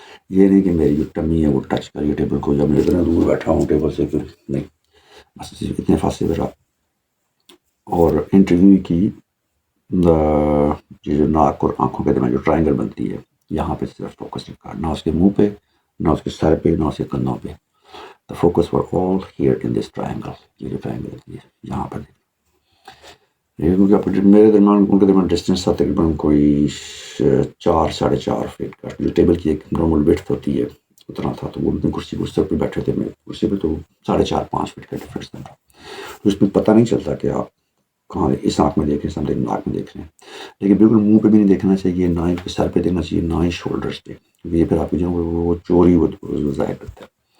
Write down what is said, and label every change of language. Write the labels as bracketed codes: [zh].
[ur] یہ نہیں کہ میری جو ٹمی ہے وہ ٹچ کریے ٹیبل کو، جب میں اتنا دور بیٹھا ہوں ٹیبل سے کہ نہیں، بس اتنے فاصلے پہ رہا اور انٹرویو کی جو ناک اور آنکھوں کے درمیان جو ٹرائنگل بنتی ہے یہاں پہ صرف فوکس رکھا، نہ اس کے منہ پہ، نہ اس کے سر پہ، نہ اس کے کندھوں پہ. [en] The focus were all here in this triangle. [ur] یہ جو ٹرائنگل ہے یہاں پر. میرے درمیان ان کے درمیان ڈسٹینس تھا تقریباً کوئی 4-4.5 فٹ کا، جو ٹیبل کی ایک نارمل ویڈتھ ہوتی ہے اتنا تھا. تو وہ کرسی پہ بیٹھے تھے، میں کرسی پہ، تو 4.5-5 فٹ کا ڈفرینس تھا. تو اس میں پتہ نہیں چلتا کہ آپ کہاں اس آنکھ میں دیکھ رہے ہیں، سم تھنگ ناک میں دیکھ رہے ہیں، لیکن بالکل منہ پہ بھی نہیں دیکھنا چاہیے، نہ ہی سر پہ دیکھنا چاہیے، نہ ہی شولڈرس پہ، کیونکہ یہ پھر آپ کی جو وہ چوری وہ ظاہر کرتا ہے.